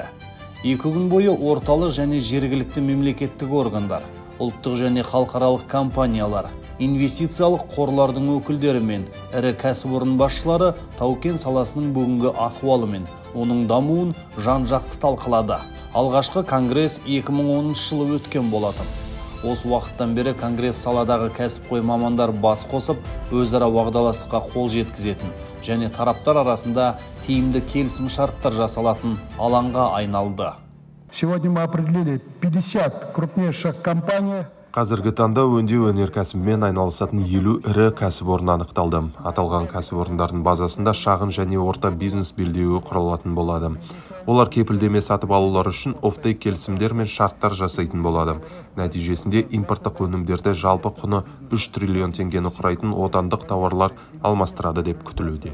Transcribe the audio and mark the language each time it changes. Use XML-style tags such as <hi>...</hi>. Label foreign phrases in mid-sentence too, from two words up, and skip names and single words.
<kk>2 күн бойы орталық және жергілікті мемлекеттік органдар, ұлттық және халықаралық компаниялар, инвестициялық қорлардың өкілдері мен ірі кәсіпорын басшылары тау-кен саласының бүгінгі ахуалы мен оның дамуын жан-жақты талқылады. Алғашқы конгресс 2010 жылы өткен болатын. Осы уақыттан бері конгресс саладағы кәсіпқой мамандар бас қосып, өзара уағдаластыққа қол жеткізетін және тараптар арасында тиімді келісім шарттар жасалатын алаңға айналды.</kk> <ru>Сегодня мы определили 50 крупнейших компаний.</ru> <kk>Қазіргі таңда өңдеу өнеркәсібімен айналысатын 50 ірі кәсіпорын анықталды. Аталған кәсіпорындардың базасында шағын және орта бизнес белдеуі құрылатын болады. Олар кепілдеме сатып алулар үшін офтейк келісімдер мен шарттар жасайтын болады. Нәтижесінде импорттық өнімдерді жалпы құны 3 триллион теңгені құрайтын отандық тауарлар алмастырады деп күтілуде.</kk>